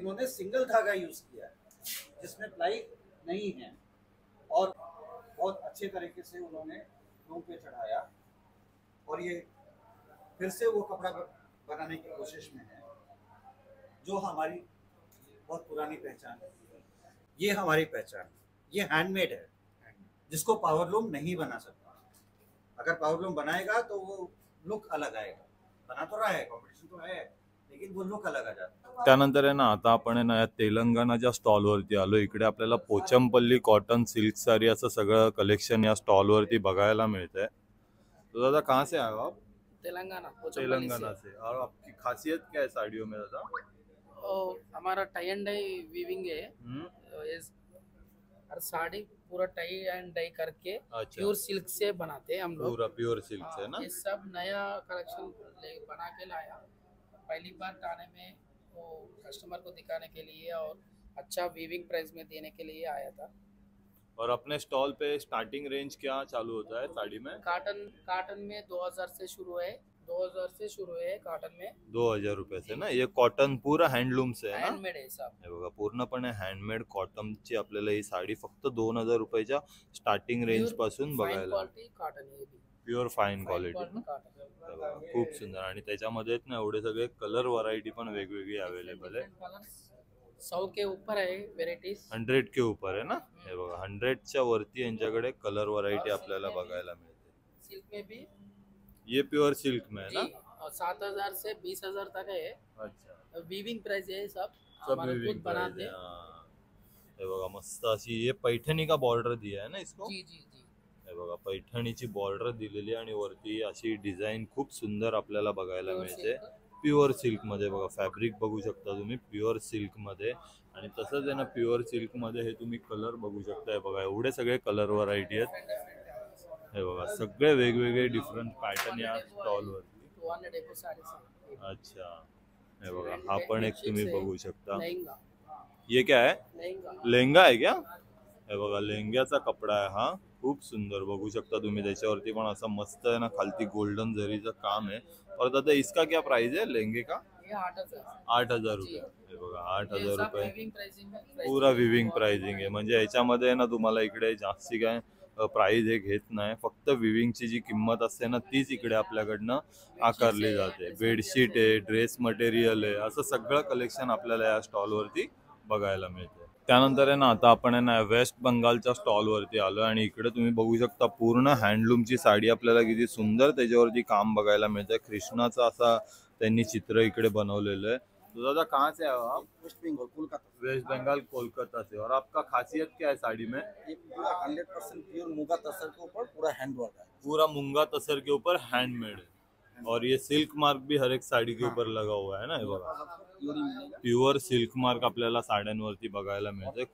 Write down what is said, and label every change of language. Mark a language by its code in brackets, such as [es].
[hi] इन्होंने सिंगल धागा यूज़ किया है जिसमें प्लाई नहीं है और बहुत अच्छे तरीके से उन्होंने लूम पे चढ़ाया और ये फिर से वो कपड़ा बनाने की कोशिश में है जो हमारी बहुत पुरानी पहचान है। ये हमारी पहचान, ये हैंडमेड है जिसको पावर लूम नहीं बना सकता। अगर पावर लूम बनाएगा तो वो लुक अलग आएगा। बना तो रहा है, कॉम्पिटिशन तो है, लेकिन वो लुक अलग आ जाता है। [mr] त्यानंतर आहे ना आता आपण आहे ना या तेलंगणाच्या स्टॉलवरती आलो। इकडे आपल्याला पोचमपल्ली कॉटन सिल्क साडी असं सगळं कलेक्शन या स्टॉलवरती बघायला मिळतंय। [hi] तो दादा कहाँ से आए हो आप? तेलंगाना तेलंगाना से। और आपकी खासियत क्या है साड़ियों में दादा? हमारा टाई एंड डाई वीविंग है। हर साड़ी पूरा टाई एंड डाई करके अच्छा, प्योर सिल्क से बनाते हैं हम लोग। पूरा प्योर सिल्क से ना? ये सब नया कलेक्शन बना के लाया, पहली बार थाने में वो कस्टमर को दिखाने के लिए और अच्छा वीविंग प्राइस में देने के लिए आया था। और अपने स्टॉल पे स्टार्टिंग रेंज क्या चालू होता है साड़ी में? काटन में 2000 से शुरू है, 2000 से शुरू है काटन में। 2000 रुपये से ना? ये कॉटन पूरा हँडलूम से है ना? हैंडमेड है सब। [mr] हे बघा पूर्णपणे हँडमेड कॉटनची आपल्याला ही साडी फक्त 2000 रुपयाच्या स्टार्टिंग रेंज पासून बघायला। [hi] क्वालिटी कॉटन है, [mr] प्युअर फाईन क्वालिटी, खूप सुंदर। आणि त्याच्यामध्ये ना एवढे सगळे कलर व्हरायटी पण वेगवेगळी अवेलेबल आहे। [hi] 100 के ऊपर है वेराइटीज। 100 के ऊपर है ना? [mr] हे बघा 100च्या वरती यांच्याकडे कलर व्हरायटी आपल्याला बघायला मिळते। [hi] सिल्क में भी ये प्योर सिल्क में है ना? और 7000 से 20000 तक है। अच्छा, वीविंग प्राइस है सब सब हमारे विविंग खुद बनाते हैं। [mr] हे बघा मस्त अशी [hi] ये पैठणी का बॉर्डर दिया है ना इसको? जी जी जी। [mr] हे बघा पैठणीची बॉर्डर दिलेली आणि वरती अशी डिझाईन खूप सुंदर आपल्याला बघायला मिळते। प्युअर सिल्क मध्ये बघा फॅब्रिक बघू शकता तुम्ही प्युअर सिल्क मध्ये। आणि तसंच आहे ना प्युअर सिल्क मध्ये हे तुम्ही कलर बघू शकता। बघा एवढे सगळे कलर व्हरायटी आहेत। हे बघा सगळे वेगवेगळे डिफरंट पॅटर्न या स्टॉल वरती। [hi] 200 डेको साड़ीज है। [mr] अच्छा, हे बघा हा पण एक तुम्ही बघू शकता। [hi] लहंगा, ये क्या है? लहंगा [mr] लेहंगा आहे क्या? हे बघा लेहंग्याचा कपडा आहे हा, खूप सुंदर बघू शकता तुम्ही। त्याच्यावरती पण असं मस्त आहे ना खालती गोल्डन जरीचं काम आहे। [hi] और दादा इसका क्या प्राइस है लहंगे का? ये 8000। [mr] 8000 रुपये। हे बघा 8000 रुपये [hi] वीविंग प्राइसिंग है। [mr] पूरा विविंग प्राइसिंग आहे। म्हणजे याच्यामध्ये ना तुम्हाला इकडे जास्ती काय प्राइस हे घेत नाही, फक्त विविंगची जी किंमत असते ना तीच इकडे आपल्याकडनं आकारली जाते। बेडशीट आहे, ड्रेस मटेरियल आहे, असं सगळं कलेक्शन आपल्याला या स्टॉलवरती बघायला मिळते। त्यानंतर आहे ना आता आपण आहे ना वेस्ट बंगालच्या स्टॉलवरती आलो आणि इकडे तुम्ही बघू शकता पूर्ण हँडलूमची साडी आपल्याला किती सुंदर त्याच्यावरती काम बघायला मिळतं। कृष्णाचा असा त्यांनी चित्र इकडे बनवलेलं आहे। [hi] तो दादा कहाँ से आए हो आप? वेस्ट बंगाल, कोलकाता। वेस्ट बंगाल कोलकाता से। और आपका खासियत क्या है साड़ी में? ये पूरा 100% प्योर मुगा तसर के ऊपर पूरा हैंड वर्क है। पूरा मूंगा तसर के ऊपर हैंडमेड है और ये सिल्क मार्क भी हर एक साड़ी के ऊपर लगा हुआ है ना। [mr] हे बघा प्युअर सिल्क मार्क आपल्याला साड्यांवरती बघायला मिळते।